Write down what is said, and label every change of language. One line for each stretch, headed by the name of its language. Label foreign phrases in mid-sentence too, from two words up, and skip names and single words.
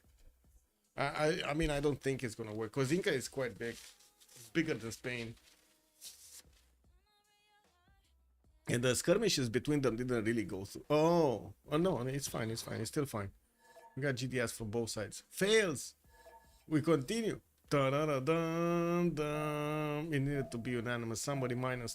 English: I mean, I don't think it's gonna work because Inca is quite big. It's bigger than Spain. And the skirmishes between them didn't really go through. Oh no, it's fine, it's fine, it's still fine. We got GDS from both sides. Fails. We continue. Da-da-da-dum-dum. It needed to be unanimous. Somebody minused.